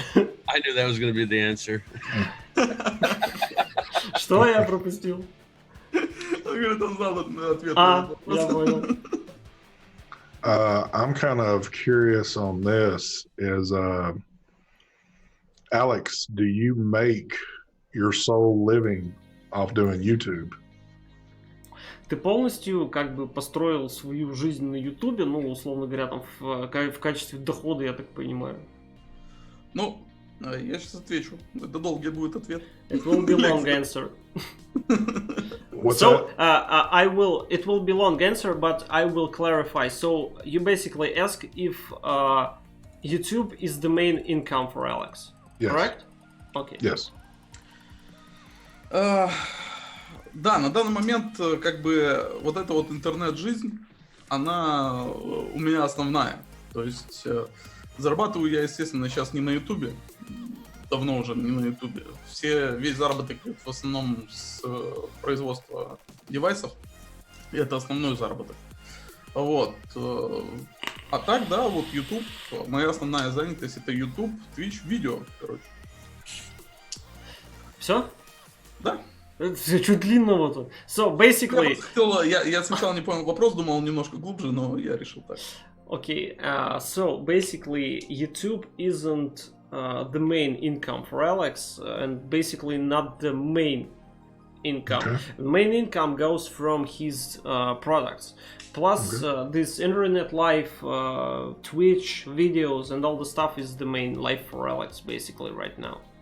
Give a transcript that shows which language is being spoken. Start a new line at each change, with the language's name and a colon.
English: I knew that was going to be the answer.
Russian: Что я пропустил? Он говорит, он знал ответ. Я понял.
English: I'm kind of curious on this is, Alex, do you make your sole living off doing YouTube?
Russian: Ты полностью как бы построил свою жизнь на Ютубе, ну, условно говоря, там в качестве дохода, я так понимаю. Ну, я сейчас отвечу. Это долгий будет ответ.
English: It will be long answer. What's So, that? it will be long answer, but I will clarify. So, you basically ask if YouTube is the main income for Alex, Yes. correct? Okay. Yes.
Russian: Да, на данный момент как бы вот эта вот интернет-жизнь, она у меня основная. То есть зарабатываю я, естественно, сейчас не на Ютубе. давно уже не на ютубе. Весь заработок в основном с производства девайсов. И это основной заработок. Вот. А так, да, вот YouTube. Моя основная занятость это YouTube, Twitch, видео, короче. Все? Да. Это чуть длинного-то.
English: So, basically...
Russian: Я сначала не понял вопрос, думал немножко глубже, но я решил так.
English: Okay, so basically YouTube isn't the main income for Alex, and basically not the main income. Okay. The main income goes from his products. Plus this internet life, Twitch videos and all the stuff is the main life for Alex basically right now.